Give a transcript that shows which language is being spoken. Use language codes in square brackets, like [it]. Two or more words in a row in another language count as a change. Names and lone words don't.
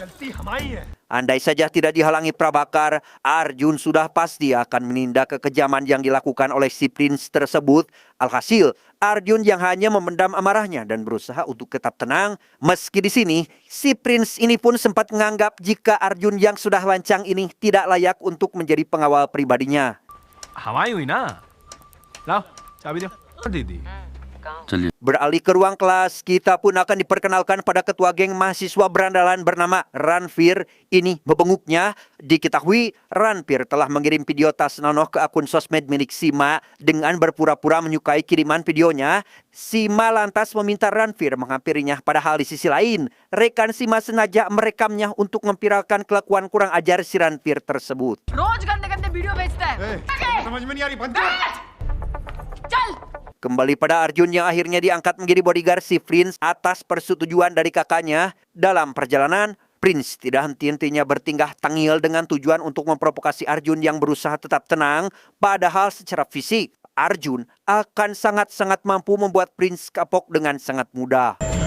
[id] Andai saja tidak dihalangi Prabakar, Arjun sudah pasti akan menindak kekejaman yang dilakukan oleh si Prince tersebut. Alhasil, Arjun yang hanya memendam amarahnya dan berusaha untuk tetap tenang. Meski di sini, si Prince ini pun sempat menganggap jika Arjun yang sudah lancang ini tidak layak untuk menjadi pengawal pribadinya. [hi] हवाई हुई ना लाओ चाबी दो दीदी चलिए [id] Beralih ke ruang kelas, kita pun akan diperkenalkan pada ketua geng mahasiswa berandalan bernama Ranfir. Ini membenguknya. Diketahui Ranfir telah mengirim video tas Nonoh ke akun sosmed milik Sima dengan berpura-pura menyukai kiriman videonya. Sima lantas meminta Ranfir menghampirinya, padahal di sisi lain, rekan Sima sengaja merekamnya untuk memviralkan kelakuan kurang ajar si Ranfir tersebut. [hi] रोज गंदे गंदे वीडियो भेजता है समझ में नहीं आ रही बंद चल [id] Kembali pada Arjun yang akhirnya diangkat menjadi bodyguard si Prince atas persetujuan dari kakaknya. Dalam perjalanan, Prince tidak henti-hentinya bertingkah tangil dengan tujuan untuk memprovokasi Arjun yang berusaha tetap tenang. Padahal secara fisik, Arjun akan sangat-sangat mampu membuat Prince kapok dengan sangat mudah.